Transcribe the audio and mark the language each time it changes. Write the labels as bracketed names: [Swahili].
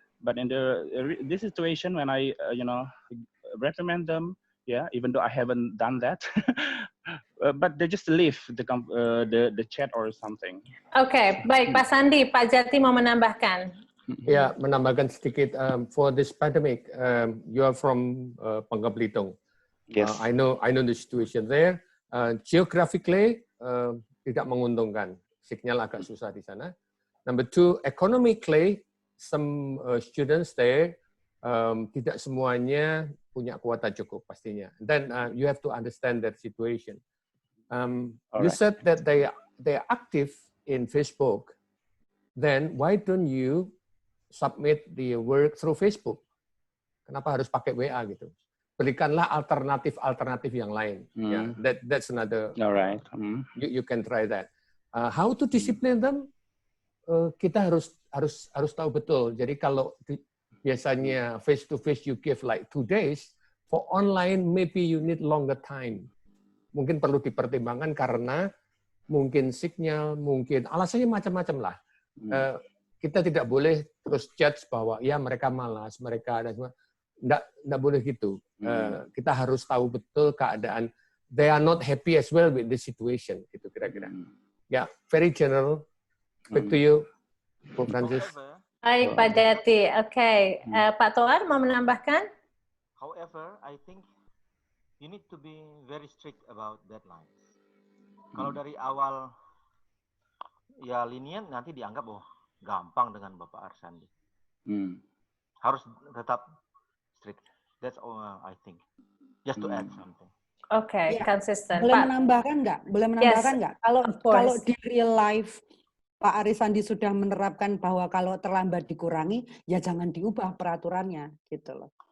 [English] But in this situation, when I, reprimand them, yeah, even though I haven't done that, but they just leave the chat or something. [Indonesian] Okay, baik Pak Sandi, Pak Jati mau menambahkan. Ya, menambahkan sedikit. [English] For this pandemic, you are from Bangka Belitung. Yes. I know the situation there. [Indonesian] Geographically, tidak menguntungkan. Signal agak susah di sana. [English] Number two, economically, some students there, [Indonesian] tidak semuanya punya kuota cukup pastinya. [English] Then you have to understand that situation. You said that they are active in Facebook. Then why don't you submit the work through Facebook? [Indonesian] Kenapa harus pakai WA gitu? Berikanlah alternatif yang lain. [English] Yeah, that's another. All right. You can try that. How to discipline them? [Indonesian] Kita harus tahu betul. Jadi kalau biasanya [English] face to face you give like 2 days, for online maybe you need longer time. [Indonesian] Mungkin perlu dipertimbangkan karena mungkin signal, mungkin alasannya macam-macam lah. Kita tidak boleh terus judge bahwa ya mereka malas, mereka dan semua. Nggak boleh gitu. Kita harus tahu betul keadaan. [English] They are not happy as well with the situation. [Indonesian] Itu kira-kira. Ya, [English] very general. Back to you, Bu Francis. [Indonesian] Baik, Pak Jati. Oke, Pak Toar mau menambahkan? [English] However, I think you need to be very strict about deadlines. [Indonesian] Kalau dari awal ya lenient, nanti dianggap gampang dengan Bapak Arsandi. Harus tetap strict. [English] That's all I think. Just to add something. Okay, consistent. [Indonesian] Boleh menambahkan nggak? Kalau di real life Pak Arisandi sudah menerapkan bahwa kalau terlambat dikurangi, ya jangan diubah peraturannya, gitu loh.